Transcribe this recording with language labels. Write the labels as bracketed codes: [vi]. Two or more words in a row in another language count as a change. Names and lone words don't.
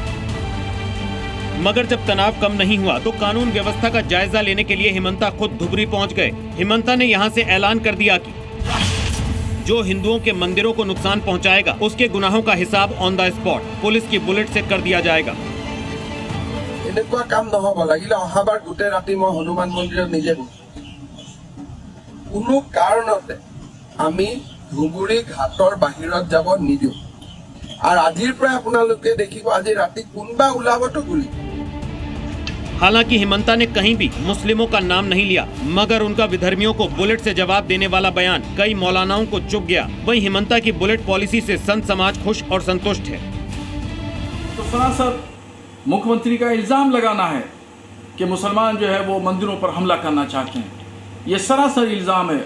[hi] मगर जब तनाव कम नहीं हुआ तो कानून व्यवस्था का जायजा लेने के लिए हिमंता खुद धुबरी पहुंच गए। हिमंता ने यहां से ऐलान कर दिया कि जो हिंदुओं के मंदिरों को नुकसान पहुंचाएगा उसके गुनाहों का हिसाब [en] on the spot [hi] पुलिस की बुलेट से कर दिया जाएगा। [as] এনেকুৱা কাম নহব লাগিলে অহাবাৰ গোটে ৰাতি মই হনুমান মন্দিৰত নিজে কোনো কাৰণতে আমি ধুবুৰী ঘাটৰ বাহিৰত যাব নিদিওঁ। আৰু আজিৰ পৰা আপোনালোকে দেখিব আজি ৰাতি কোনবা ওলাবতো গুলি। [hi] हालांकि हिमंता ने कहीं भी मुस्लिमों का नाम नहीं लिया, मगर उनका विधर्मियों को बुलेट से जवाब देने वाला बयान कई मौलानाओं को चुभ गया। वहीं हिमंता की बुलेट पॉलिसी से संत समाज खुश और संतुष्ट है। तो सरासर मुख्यमंत्री का इल्जाम लगाना है कि मुसलमान जो है वो मंदिरों पर हमला करना चाहते हैं, ये सरासर इल्जाम है।